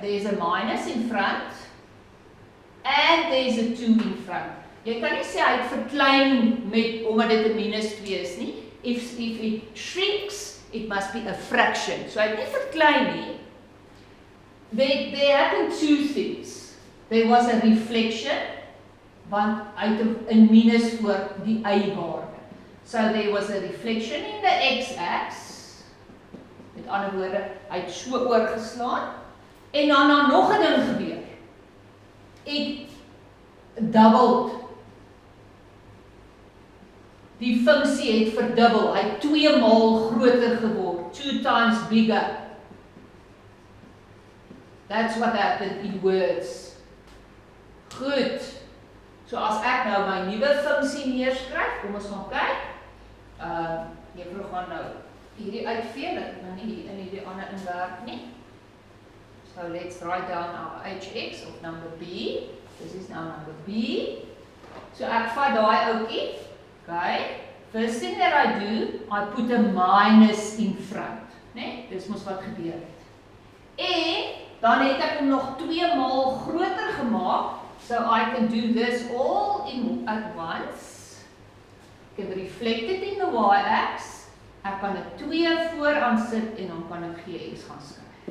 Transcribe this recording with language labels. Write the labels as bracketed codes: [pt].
[en] There's a minus in front and there's a 2 in front. [af] Jy kan nie sê hy het verklein met omdat dit 'n minus 2 is nie. [en] If it shrinks, it must be a fraction. [af] So hy het nie verklein nie. [en] There happened 2 things. There was a reflection, [af] want hy het 'n minus voor die y-waarde. [en] So there was a reflection in the x-axis. [af] Met ander woorde, hy het so oorgeslaan en dan nog 'n ding gebeur. [en] It doubled. [af] Die funksie het verdubbel. Hy het 2 maal groter geword. [en] 2 times bigger. That's what happened in words. [af] Goed. So as ek nou my nuwe funksie neerskryf, kom ons gaan kyk. Juffrou gaan nou hierdie uitvee, dat ek nou nie hier in hierdie ander inwerk nie. [en] So let's write down our hx of number B. This is now number B. [af] So ek vat daai ouetjie. Okay. [en] First thing that I do, I put a minus in front. [af] Nee, dis mos wat gebeur het. En dan het ek hom nog 2 maal groter gemaak. [en] So I can do this all at once. I can reflect it in the y-axis. [af] Ek kan 'n 2 vooraan sit en dan kan ek gx gaan skryf.